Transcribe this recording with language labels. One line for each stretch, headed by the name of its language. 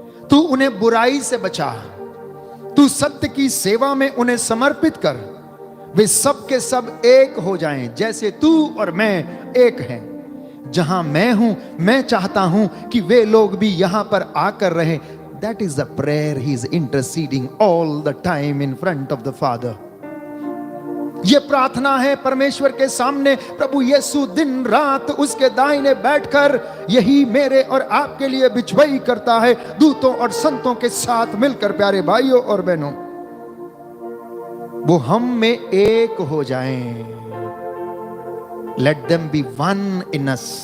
Hindi: तू उन्हें बुराई से बचा, तू सत्य की सेवा में उन्हें समर्पित कर। वे सब के सब एक हो जाएं, जैसे तू और मैं एक हैं। जहां मैं हूं, मैं चाहता हूं कि वे लोग भी यहां पर आकर रहें।
English: That is the prayer he is interceding all the time in front of the Father.
Hindi: ये प्रार्थना है परमेश्वर के सामने। प्रभु यीशु दिन रात उसके दाहिने बैठकर यही मेरे और आपके लिए बिछवाई करता है, दूतों और संतों के साथ मिलकर। प्यारे भाइयों और बहनों, वो हम में एक हो जाएं।
English: Let them be one in us.